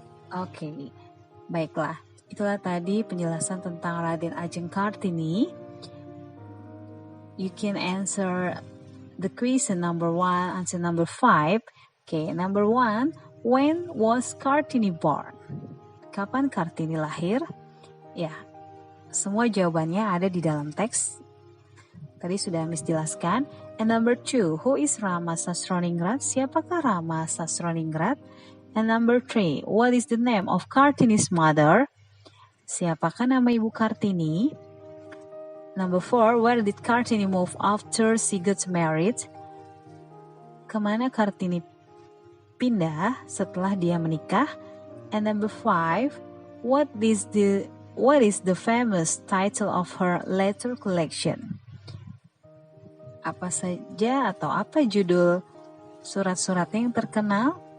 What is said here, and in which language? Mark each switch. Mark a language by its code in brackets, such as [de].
[id] Oke, baiklah. Itulah tadi penjelasan tentang Raden Ajeng Kartini. [en] You can answer the question number 1 until number 5. Okay, number 1, when was Kartini born? [id] Kapan Kartini lahir? Ya, semua jawabannya ada di dalam teks. Tadi sudah Miss jelaskan. [en] And number 2, who is Rama Sastroningrat? [id] Siapakah Rama Sastroningrat? [en] And number 3, what is the name of Kartini's mother? [id] Siapakah nama ibu Kartini? [en] Number 4, where did Kartini move after she got married? [id] Kemana Kartini pindah setelah dia menikah? [en] And number 5, what is the famous title of her letter collection? [id] Apa saja atau apa judul surat-suratnya yang terkenal?